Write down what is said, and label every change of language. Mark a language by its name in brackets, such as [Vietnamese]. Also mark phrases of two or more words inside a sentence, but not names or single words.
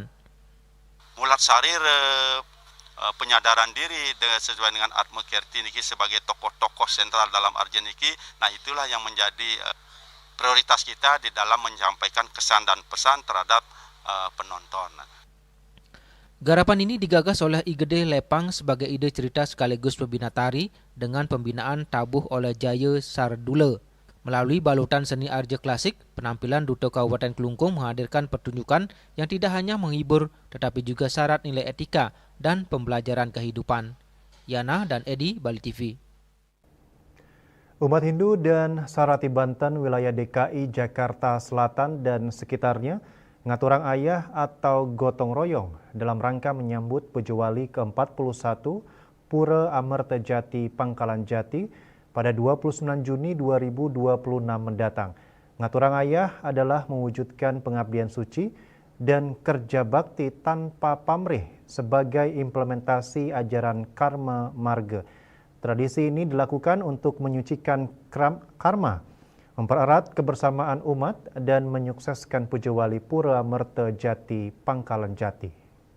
[Balinese] Mulat sarir [Indonesian] penyadaran diri sesuai dengan Atma Kirti niki sebagai tokoh-tokoh sentral dalam Arjen niki. Nah, itulah yang menjadi prioritas kita di dalam menyampaikan kesan dan pesan terhadap penonton. Garapan ini digagas oleh Igede Lepang sebagai ide cerita sekaligus pembina tari dengan pembinaan tabuh oleh Jaya Sardula. Melalui balutan seni RJ Klasik, penampilan Duta Kabupaten Kelungkung menghadirkan pertunjukan yang tidak hanya menghibur tetapi juga syarat nilai etika dan pembelajaran kehidupan. Yana dan Edi, Bali TV. Umat Hindu dan Sarati Banten, wilayah DKI Jakarta Selatan dan sekitarnya ngaturang ayah atau gotong royong dalam rangka menyambut Pujawali ke-41 Pura Amerta Jati Pangkalan Jati pada 29 Juni 2026 mendatang. Ngaturang ayah adalah mewujudkan pengabdian suci dan kerja bakti tanpa pamrih sebagai implementasi ajaran karma marga. Tradisi ini dilakukan untuk menyucikan karma, mempererat kebersamaan umat, dan menyukseskan Pujawali Pura Amerta Jati Pangkalan Jati.